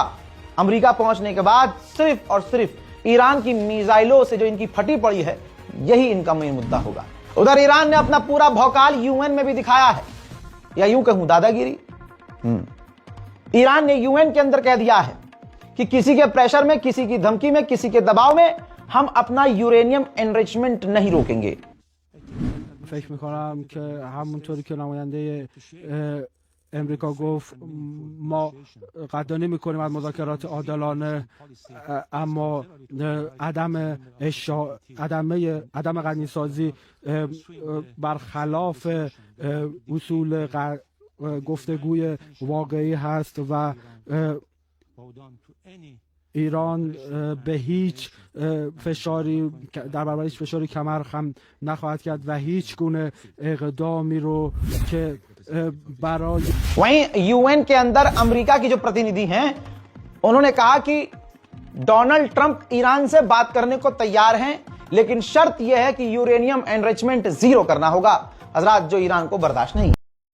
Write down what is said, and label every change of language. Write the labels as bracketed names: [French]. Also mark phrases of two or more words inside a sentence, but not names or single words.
[Hindi] अमेरिका पहुंचने के बाद सिर्फ और सिर्फ ईरान की मिसाइलों से जो इनकी फटी पड़ी है, यही इनका मेन मुद्दा होगा। उधर ईरान ने अपना पूरा भौकाल यूएन में भी दिखाया है, या यूं कहूं दादागिरी। ईरान ने यूएन के अंदर कह दिया है कि किसी के प्रेशर में, किसी की धमकी में, किसी के दबाव में हम अपना [English] uranium enrichment [Hindi] नहीं रोकेंगे। [Persian] فکر میکنم که همونطوری که نماینده امریکا گفت ما قدردانی میکنیم از مذاکرات عادلانه، اما عدم غنیسازی برخلاف اصول گفتگوی واقعی هست و ایران به هیچ فشاری در برابر هیچ فشاری کمر خم نخواهد کرد و هیچ گونه اقدامی رو که برای [Hindi] वहीं यूएन के अंदर अमेरिका की जो प्रतिनिधि हैं उन्होंने कहा कि डोनाल्ड ट्रंप ईरान से बात करने को तैयार हैं, लेकिन शर्त यह है कि [English] uranium enrichment [Hindi] 0 करना होगा। हजरात, जो ईरान को बर्दाश्त नहीं।